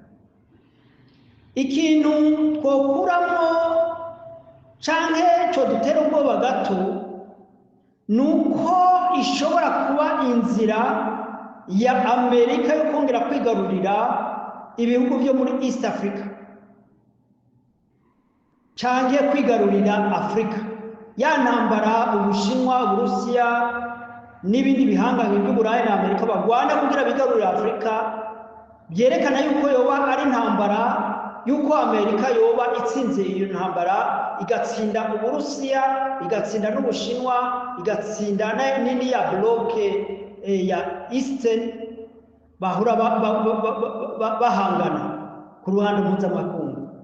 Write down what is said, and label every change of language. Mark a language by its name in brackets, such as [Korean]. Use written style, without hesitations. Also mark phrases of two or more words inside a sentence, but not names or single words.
[Kinyarwanda] Ikintu twokuramo cyangwa cyo dutera ubwoba gato ni uko ishobora kuba inzira ya Amerika yo kongera kwigarurira ibihugu byo muri East Africa cyangwa kwigarurira Afrika. ya ntambara Ubushinwa, Uburusiya n'ibindi bihangange by'Uburayi na Amerika bagwana kugira bigarurire Afurika, byerekana yuko yoba ari intambara yuko Amerika yoba itsinze iyo ntambara, igatsinda Uburusiya, igatsinda n'Ubushinwa, igatsinda n'indi ya bloke ya Eastern bahura bahangana ku ruhande mpuzamakungu.